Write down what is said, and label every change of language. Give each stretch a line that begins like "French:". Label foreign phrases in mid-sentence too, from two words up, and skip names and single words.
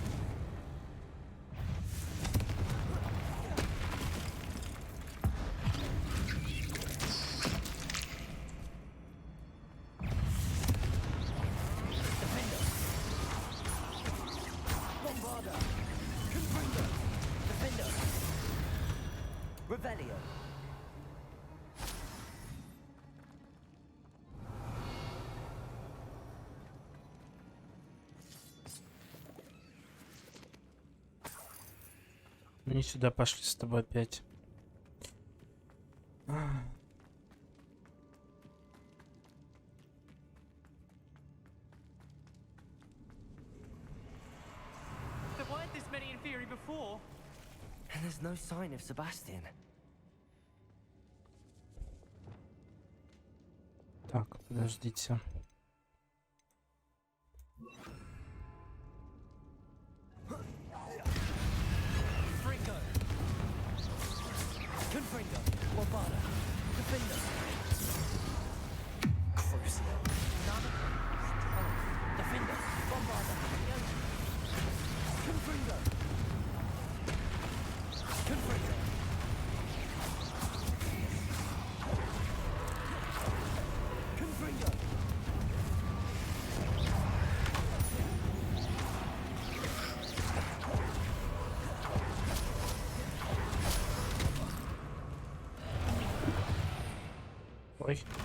Latin: Defendo. Bombardo. Confringo. Defendo. Revelio.
Russian: Они сюда пошли с тобой опять.
English: There weren't this many in theory before. And there's no sign of Sebastian.
Russian: Так, подождите.
Latin: Fringo. Confringo. Bombardo. Defendo. Crucio. Defendo. Bombardo. Confringo. Confringo. Confringo. Ой.